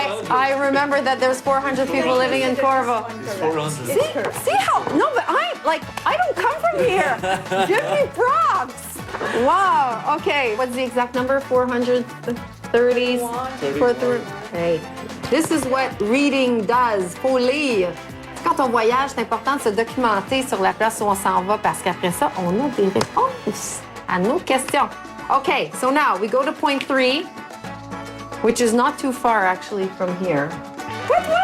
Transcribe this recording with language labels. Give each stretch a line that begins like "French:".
English: I remember that there's 400 people living in Corvo. See how? No, but I don't come from here. Give me props. Wow. Okay. What's the exact number? 430. Hey. This is what reading does.
French: Faut lire. Quand on voyage, c'est important de se documenter sur la place où on s'en va parce qu'après ça, on a des réponses à nos questions.
English: Okay. So now we go to point 3. Which is not too far, actually, from here. What?